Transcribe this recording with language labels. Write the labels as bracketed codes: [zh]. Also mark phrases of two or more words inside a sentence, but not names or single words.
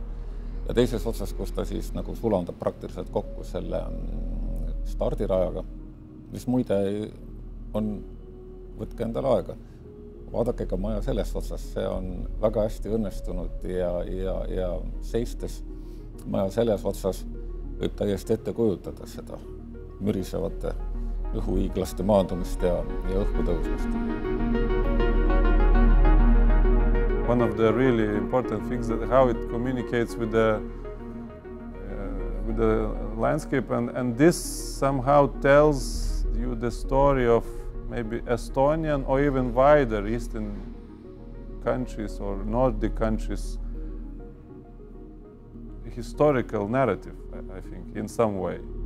[et] Ja teises otsas, kus ta siis nagu sulandab praktiliselt kokku selle stardirajaga, mis muide on, võtke endale aega, vaadake ka maja sellest otsas, see on väga hästi õnnestunud ja seistes maja selles otsas võib täiesti ette kujutada seda mürisevate õhuhiiglaste maandumist ja õhku tõusmist. [en] One of the really important things is how it communicates with the landscape, and this somehow tells you the story of maybe Estonian or even wider Eastern countries or Nordic countries historical narrative, I think, in some way.